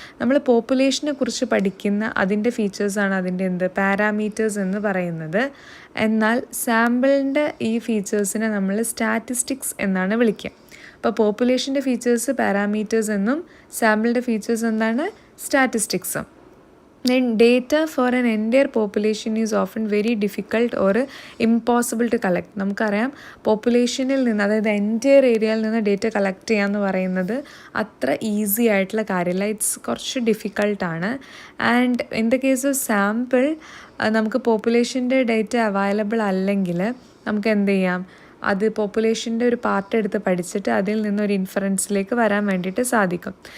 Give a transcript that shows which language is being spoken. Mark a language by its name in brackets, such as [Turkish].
[Malayalam] നമ്മൾ പോപ്പുലേഷനെ കുറിച്ച് പഠിക്കുന്ന അതിൻ്റെ ഫീച്ചേഴ്സാണ് അതിൻ്റെ എന്ത്, പാരാമീറ്റേഴ്സ് എന്ന് പറയുന്നത്. എന്നാൽ സാമ്പിളിൻ്റെ ഈ ഫീച്ചേഴ്സിനെ നമ്മൾ സ്റ്റാറ്റിസ്റ്റിക്സ് എന്നാണ് വിളിക്കുക. അപ്പോൾ പോപ്പുലേഷൻ്റെ ഫീച്ചേഴ്സ് പാരാമീറ്റേഴ്സ് എന്നും സാമ്പിളിൻ്റെ ഫീച്ചേഴ്സ് എന്താണ് സ്റ്റാറ്റിസ്റ്റിക്സും. [English] Then data for an entire population is often very difficult or impossible to collect. [Malayalam] നമുക്കറിയാം പോപ്പുലേഷനിൽ നിന്ന്, അതായത് എൻറ്റയർ ഏരിയയിൽ നിന്ന് ഡേറ്റ കളക്ട് ചെയ്യുക എന്ന് പറയുന്നത് അത്ര ഈസി ആയിട്ടുള്ള കാര്യമില്ല. ഇറ്റ്സ് കുറച്ച് ഡിഫിക്കൾട്ടാണ്. [English] and in the case of sample [Malayalam] നമുക്ക് പോപ്പുലേഷൻ്റെ ഡേറ്റ അവൈലബിൾ അല്ലെങ്കിൽ നമുക്ക് എന്ത് ചെയ്യാം, അത് പോപ്പുലേഷൻ്റെ ഒരു പാർട്ട് എടുത്ത് പഠിച്ചിട്ട് അതിൽ നിന്നൊരു ഇൻഫറൻസിലേക്ക് വരാൻ വേണ്ടിയിട്ട് സാധിക്കും.